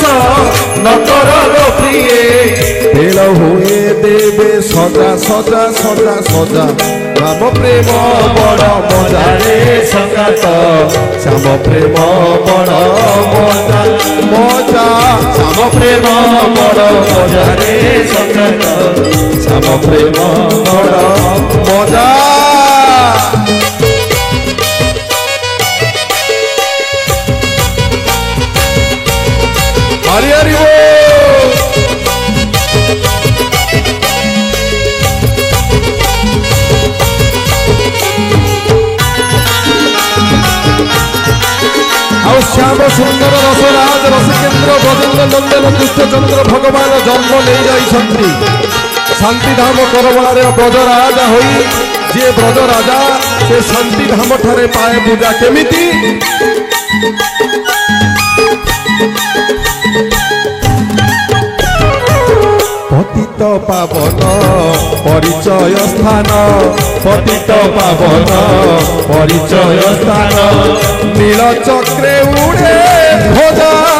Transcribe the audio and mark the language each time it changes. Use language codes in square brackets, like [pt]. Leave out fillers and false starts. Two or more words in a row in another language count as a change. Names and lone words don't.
[or] ନ କର ଗୋ ପ୍ରିୟେ ବେଳ ହୁଏ ଦେବେ ସଜା ସଜା ସଜା ସଜା ଶ୍ୟାମ ପ୍ରେମ ବଡ଼ ମଜାରେ ସଙ୍ଗାତ ଶ୍ୟାମ ପ୍ରେମ ବଡ଼ ମଜା ମଜା ଶ୍ୟାମ ପ୍ରେମ ବଡ଼ ମଜାରେ ସଙ୍ଗାତ ଶ୍ୟାମ ପ୍ରେମ ବଡ଼ ମଜା। ହରି ହରି ବୋଲ। ଆଉ ଶ୍ୟାମ ସୁନ୍ଦର ରସରାଜ ରସକେନ୍ଦ୍ର ବ୍ରଜେନ୍ଦ୍ର ନନ୍ଦନ କୃଷ୍ଣଚନ୍ଦ୍ର ଭଗବାନ ଜନ୍ମ ନେଇଯାଇଛନ୍ତି ଶାନ୍ତିଧାମ କରବଳାରେ ବ୍ରଜରାଜା ହୋଇ ଯିଏ ବ୍ରଜରାଜା ସେ ଶାନ୍ତିଧାମ ଠାରେ ପାଏ ପୂଜା କେମିତି ପତିତ ପାବନ ପରିଚୟ ସ୍ଥାନ, ପତିତ ପାବନ ପରିଚୟ ସ୍ଥାନ, ନୀଳ ଚକ୍ରେ ଉଡ଼େ ଧ୍ୱଜା।